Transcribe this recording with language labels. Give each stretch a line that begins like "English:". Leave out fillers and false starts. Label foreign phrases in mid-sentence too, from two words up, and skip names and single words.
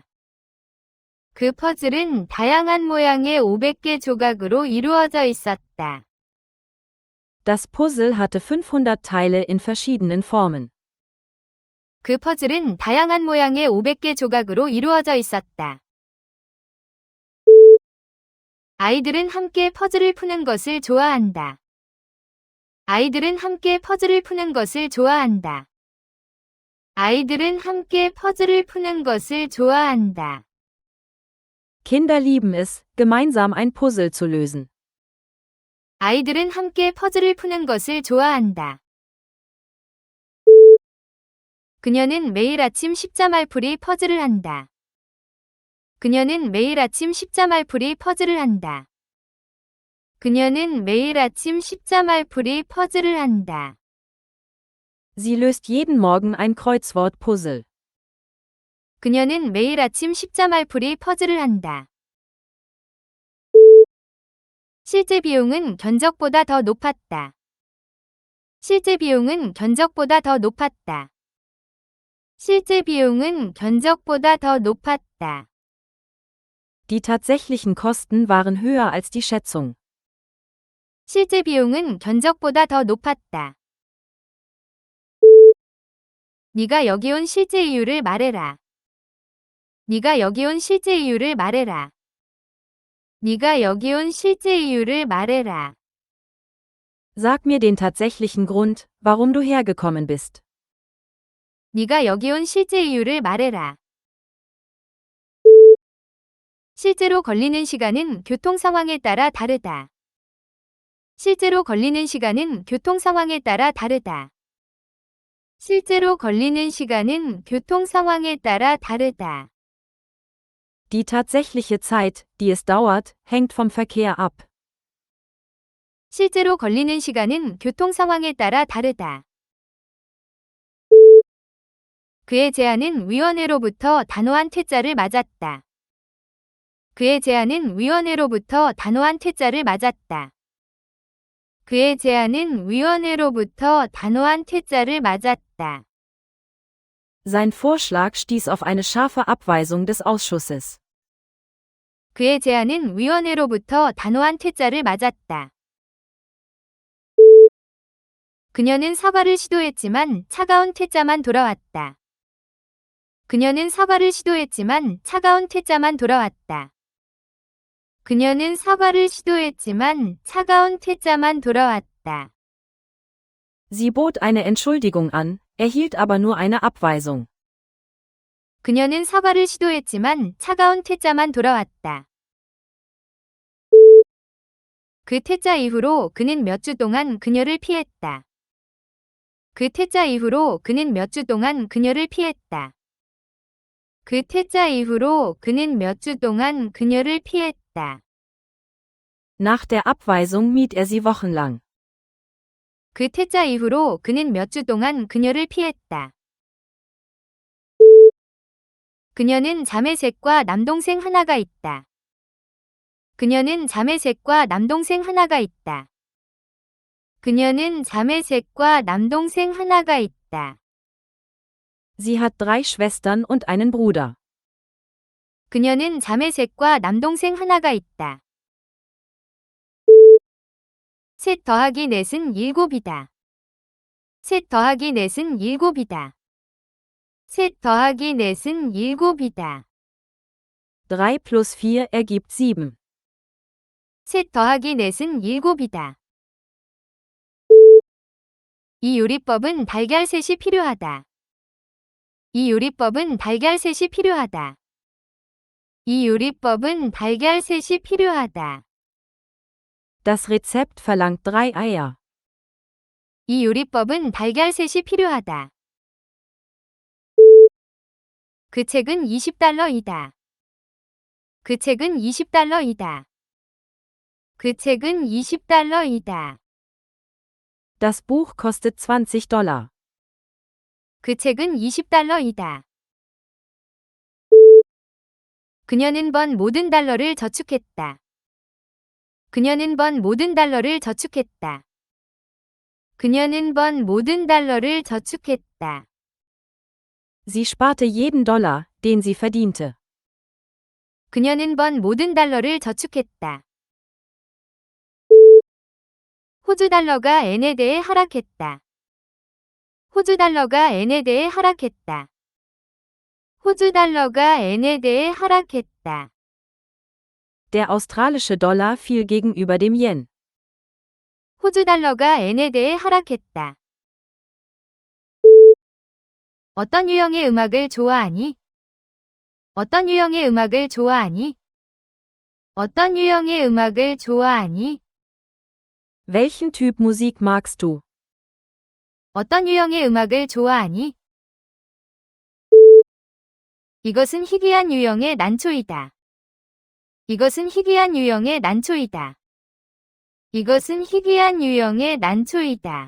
Korean: 그 퍼즐은 다양한 모양의 500개 조각으로 이루어져 있었다.
German: Das Puzzle hatte 500 Teile in verschiedenen Formen.
Korean: 그 퍼즐은 다양한 모양의 500개 조각으로 이루어져 있었다. 아이들은 함께 퍼즐을 푸는 것을 좋아한다. 아이들은 함께 퍼즐을 푸는 것을 좋아한다. 아이들은 함께 퍼즐을 푸는 것을 좋아한다.
German: Kinder lieben es, gemeinsam ein Puzzle zu lösen.
Korean: 아이들은 함께 퍼즐을 푸는 것을 좋아한다. 그녀는 매일 아침 십자말풀이 퍼즐을 한다. 그녀는 매일 아침 십자말풀이 퍼즐을 한다. 그녀는 매일 아침 십자말풀이 퍼즐을 한다.
German: Sie löst jeden Morgen ein Kreuzwortpuzzle.
Korean: 그녀는 매일 아침 십자말풀이 퍼즐을 한다. 실제 비용은 견적보다 더 높았다. 실제 비용은 견적보다 더 높았다. 실제 비용은 견적보다 더 높았다.
German: Die tatsächlichen Kosten waren höher als die Schätzung.
Korean: 실제 비용은 견적보다 더 높았다. 네가 여기 온 실제 이유를 말해라. 네가 여기 온 실제 이유를 말해라. 네가 여기 온 실제 이유를 말해라.
German: Sag mir den tatsächlichen Grund, warum du hergekommen bist.
Korean: 네가 여기 온 실제 이유를 말해라. 실제로 걸리는 시간은 교통 상황에 따라 다르다. 실제로 걸리는 시간은 교통 상황에 따라 다르다. 실제로 걸리는 시간은 교통 상황에 따라 다르다.
German: Die tatsächliche Zeit, die es dauert, hängt vom Verkehr ab.
Korean: 실제로 걸리는 시간은 교통 상황에 따라 다르다. 그의 제안은 위원회로부터 단호한 퇴짜를 맞았다. 그의 제안은 위원회로부터 단호한 퇴짜를 맞았다. 그의 제안은 위원회로부터 단호한 퇴짜를 맞았다.
German: Sein Vorschlag stieß auf eine scharfe Abweisung des Ausschusses.
Korean: 그의 제안은 위원회로부터 단호한 퇴짜를 맞았다. 그녀는 사과를 시도했지만 차가운 퇴짜만 돌아왔다. 그녀는 사과를 시도했지만 차가운 퇴짜만 돌아왔다. 그녀는 사과를 시도했지만 차가운 퇴짜만 돌아왔다.
German: Sie bot eine Entschuldigung an, erhielt aber nur eine Abweisung.
Korean: 그녀는 사과를 시도했지만 차가운 퇴짜만 돌아왔다. 그 퇴짜 이후로 그는 몇 주 동안 그녀를 피했다. 그 퇴짜 이후로 그는 몇 주 동안 그녀를 피했다. 그 퇴짜 이후로 그는 몇 주 동안 그녀를 피했다.
German: Nach der Abweisung mied er sie wochenlang.
Korean: 그 퇴짜 이후로 그는 몇 주 동안 그녀를 피했다. 그녀는 자매셋과 남동생 하나가 있다. 그녀는 자매셋과 남동생 하나가 있다. 그녀는 자매셋과 남동생 하나가 있다.
German: Sie hat 3 Schwestern und einen Bruder.
Korean: 그녀는 자매셋과 남동생 하나가 있다. 셋 더하기 넷은 7이다. 셋 더하기 넷은 7이다. 셋 더하기 넷은 7이다.
German: 3 plus 4 ergibt 7.
Korean: 셋 더하기 넷은 7이다. 이 요리법은 달걀셋이 필요하다. 이 요리법은 달걀셋이 필요하다. 이 요리법은 달걀셋이 필요하다.
German: Das Rezept verlangt 3 Eier.
Korean: 이 요리법은 달걀셋이 필요하다. 그 책은 $20이다. 그 책은 $20이다. 그 책은 $20이다.
German: Das Buch kostet $20.
Korean: 그 책은 $20이다. 그녀는 번 모든 달러를 저축했다. 그녀는 번 모든 달러를 저축했다. 그녀는 번 모든 달러를 저축했다.
German: Sie sparte jeden Dollar, den sie verdiente.
Korean: 그녀는 번 모든 달러를 저축했다. 호주 달러가 엔에 대해 하락했다. 호주 달러가 엔에 대해 하락했다. 호주 달러가 엔에 대해 하락했다.
German: Der australische Dollar fiel gegenüber dem Yen.
Korean: 호주 달러가 엔에 대해 하락했다. 어떤 유형의 음악을 좋아하니? 어떤 유형의 음악을 좋아하니? 어떤 유형의 음악을 좋아하니?
German: Welchen Typ Musik magst du?
Korean: 어떤 유형의 음악을 좋아하니? 이것은 희귀한 유형의 난초이다. 이것은 희귀한 유형의 난초이다. 이것은 희귀한 유형의 난초이다.